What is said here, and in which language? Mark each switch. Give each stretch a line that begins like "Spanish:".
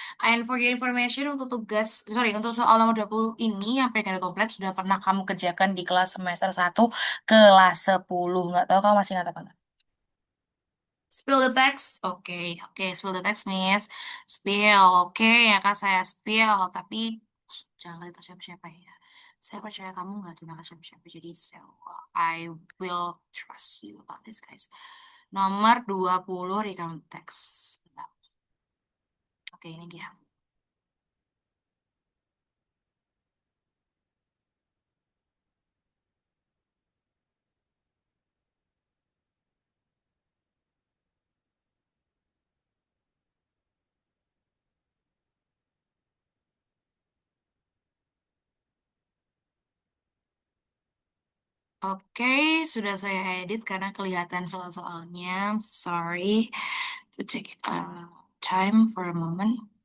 English: And for your information,
Indonesian: untuk untuk soal nomor 20 ini, yang periode kompleks, sudah pernah kamu kerjakan di kelas semester 1, kelas 10. Nggak tahu kamu masih ingat apa nggak?
English: Spill the text. Oke, oke, spill the text, Miss. Spill, oke,
Indonesian: ya kan saya
English: spill.
Indonesian: Tapi, jangan kasih tahu siapa-siapa ya. Saya percaya kamu nggak kenal siapa-siapa.
English: Jadi, I will trust you about this, guys.
Indonesian: Nomor 20 recount text. Oke, ini dia. Oke, sudah saya edit karena kelihatan soal-soalnya.
English: Sorry to take time for a moment.